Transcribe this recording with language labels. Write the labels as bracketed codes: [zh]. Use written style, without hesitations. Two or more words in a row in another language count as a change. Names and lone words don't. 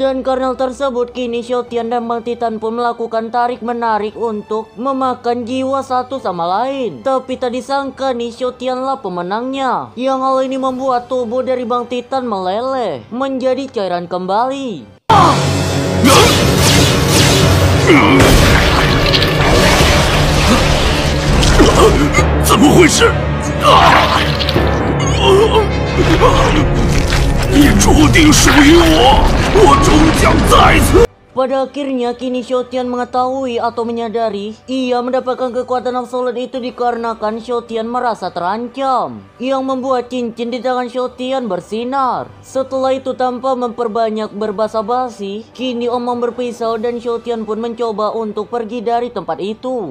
[id] Dan karena hal tersebut kini Xiao Tian dan Bang Titan pun melakukan tarik-menarik untuk memakan jiwa satu sama lain. Tapi tak disangka nih Xiao Tian lah pemenangnya. Yang hal ini membuat tubuh dari Bang Titan meleleh menjadi cairan kembali. [zh] 怎么回事？你注定属于我，我终将再次。 [id] Pada akhirnya kini Xiao Tian mengetahui atau menyadari ia mendapatkan kekuatan absolut itu dikarenakan Xiao Tian merasa terancam, yang membuat cincin di tangan Xiao Tian bersinar. Setelah itu tanpa memperbanyak berbasa-basi, kini om-om berpisau dan Xiao Tian pun mencoba untuk pergi dari tempat itu.